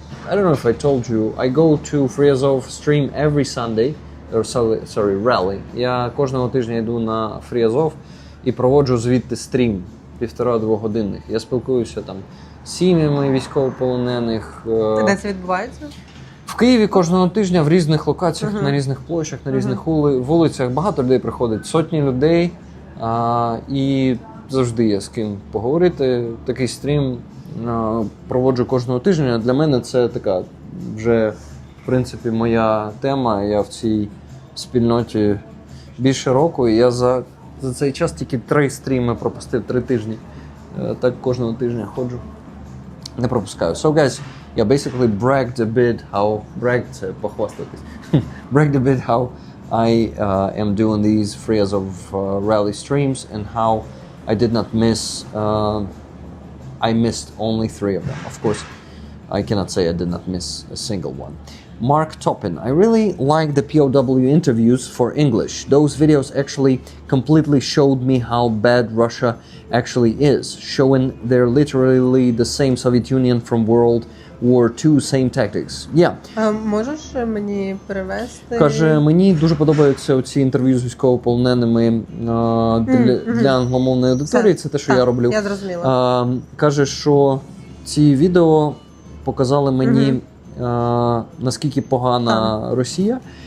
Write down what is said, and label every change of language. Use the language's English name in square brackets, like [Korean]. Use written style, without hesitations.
[English] I don't know if I told you, I go to Free Azov stream every Sunday. Rally. [Ukrainian] Я кожного тижня йду на Free Azov і проводжу звідти стрім 1,5-2 годинних. Я спілкуюся там з сім'ями військовополонених. Де це відбувається? В Києві кожного тижня в різних локаціях, на різних площах, на різних вулицях. Багато людей приходить, сотні людей. І завжди є з ким поговорити. Такий стрім проводжу кожного тижня. Для мене це така вже, в принципі, моя тема. Я в цій спільноті більше року, і я за цей час тільки 3 стріми пропустив, 3 тижні. Так кожного тижня ходжу. Не пропускаю. [English] So, guys, yeah, basically bragged a bit how... [Ukrainian] похвастатись. [English] Bragged a bit how I am doing these Free Azov rally streams and how I did not miss... I missed only 3 of them. Of course, I cannot say I did not miss a single one. Mark Toppin, I really like the POW interviews for English. Those videos actually completely showed me how bad Russia actually is, showing they're literally the same Soviet Union from World War II, same tactics. Yeah. [Ukrainian] Можеш мені перевести? Каже, мені дуже подобаються ці інтерв'ю з військовополоненими для англомовної аудиторії, це те, що я роблю. Я зрозуміла. Каже, що ці відео показали мені наскільки погана Росія.